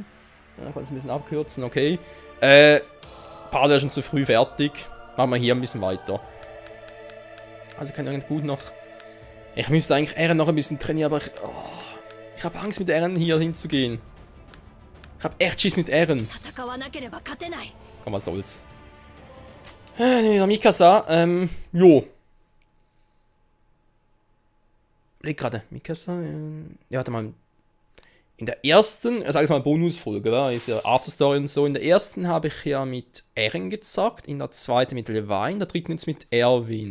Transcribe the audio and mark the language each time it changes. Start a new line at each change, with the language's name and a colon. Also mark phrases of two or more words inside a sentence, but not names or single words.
German: Ja, kann es ein bisschen abkürzen, okay. Part wäre schon zu früh fertig. Machen wir hier ein bisschen weiter. Also kann ich gut noch... Ich müsste eigentlich Eren noch ein bisschen trainieren, aber ich habe Angst mit Eren hier hinzugehen. Ich habe echt Schiss mit Eren.
Japanese: 戦わなければ勝てない
German: Komm, was soll's. Wieder Mikasa, jo. Leg gerade, Mikasa, ja, warte mal. In der ersten, sag ich mal Bonusfolge, oder? Ist ja Afterstory und so. In der ersten habe ich ja mit Eren gezockt, in der zweiten mit Levi, in der dritten jetzt mit Erwin.